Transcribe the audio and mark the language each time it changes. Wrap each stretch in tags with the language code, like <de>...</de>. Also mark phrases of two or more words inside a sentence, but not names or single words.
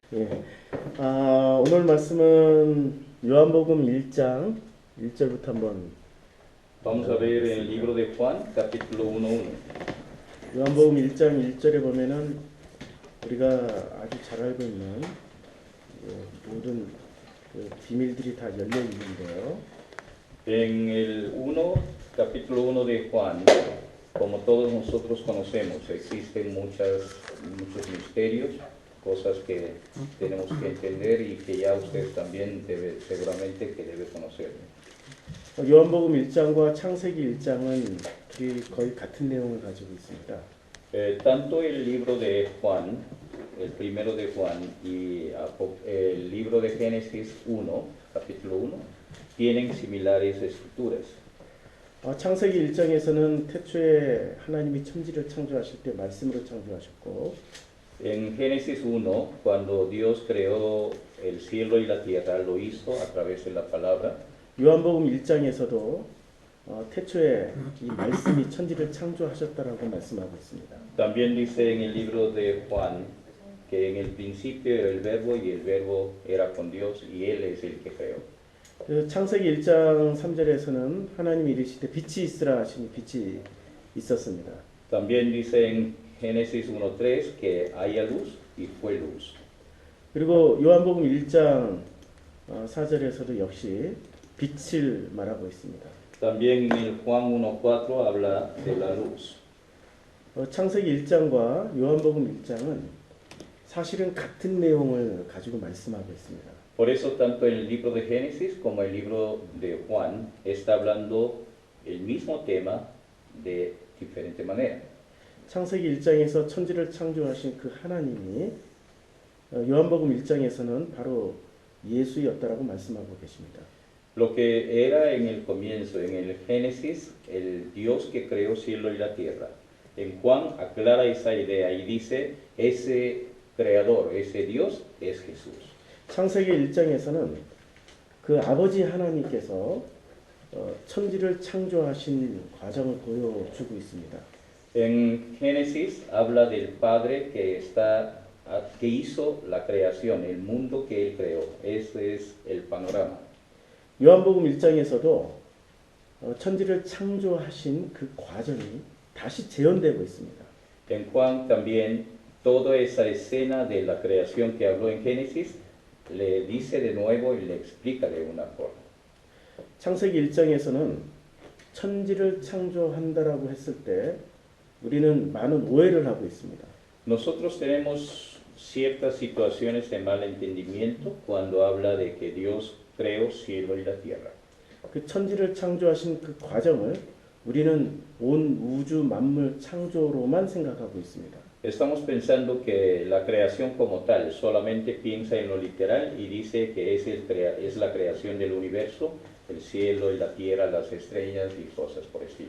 <ko>예. 오늘 말씀은 요한복음 1장 1절부터 한번</ko> <es>Vamos a ver en el libro de Juan, capítulo 1:1.</es> <ko>요한복음 1장 1절에 보면은 우리가 아주 잘 알고 있는 모든 비밀들이 다 열려 있는데요.</ko> <es>En el capítulo 1 de Juan, como todos nosotros conocemos, existen muchos misterios, cosas que tenemos que entender y que ya usted también seguramente que debe conocer.</es> <ko>요한복음 1장과 창세기 1장은 거의 같은 내용을 가지고 있습니다.</ko> <es>Tanto el libro de Juan, el primero de Juan, y el libro de Génesis 1, capítulo 1, tienen similares escrituras.</es> <ko>창세기 1장에서는 태초에 하나님이 천지를 창조하실 때 말씀으로 창조하셨고,</ko> <es>En Génesis 1, cuando Dios creó el cielo y la tierra, lo hizo a través de la palabra.</es> <ko>요한복음 1장에서도 태초에 이 말씀이 천지를 창조하셨다라고 말씀하고 있습니다.</ko> <es>También dice en el libro de Juan que en el principio era el verbo y el verbo era con Dios y Él es el que creó.</es> <ko>그 창세기 1장 3절에서는 하나님이 이르시되 빛이 있으라 하시니 빛이 있었습니다.</ko> <es>También dice en Génesis 1:3 que haya luz y fue luz.</es> <ko>그리고 요한복음 1장 4절에서도 역시 빛을 말하고 있습니다.</ko> <es>También en el Juan 1:4 habla de la luz.</es> <ko>창세기 1장과 요한복음 1장은 사실은 같은 내용을 가지고 말씀하고 있습니다.</ko> <es>Por eso tanto el libro de Génesis como el libro de Juan está hablando el mismo tema de diferente manera.</es> <ko>창세기 1장에서 천지를 창조하신 그 하나님이 요한복음 1장에서는 바로 예수였다라고 말씀하고 계십니다.</ko> <es>Lo que era en el comienzo, en el Génesis, el Dios que creó cielo y la tierra. En Juan aclara esa idea y dice, ese creador, ese Dios es Jesús.</es> <ko>창세기 1장에서는 그 아버지 하나님께서 천지를 창조하신 과정을 보여주고 있습니다.</ko> <es>En Génesis habla del Padre que hizo la creación, el mundo que Él creó. Ese es el panorama.</es> <ko>요한복음 1장에서도 천지를 창조하신 그 과정이 다시 재현되고 있습니다.</ko> <es>En Juan también toda esa escena de la creación que habló en Génesis le dice de nuevo y le explica de una forma.</es> <ko>창세기 1장에서는 천지를 창조한다라고 했을 때 우리는 많은 오해를 하고 있습니다.</ko> <es>Nosotros tenemos ciertas situaciones de malentendimiento cuando habla de que Dios creó cielo y la tierra.</es> <ko>그 천지를 창조하신 그 과정을 우리는 온 우주 만물 창조로만 생각하고 있습니다.</ko> <es>Estamos pensando que la creación como tal solamente piensa en lo literal y dice que es la creación del universo, el cielo y la tierra, las estrellas y cosas por el estilo.</es>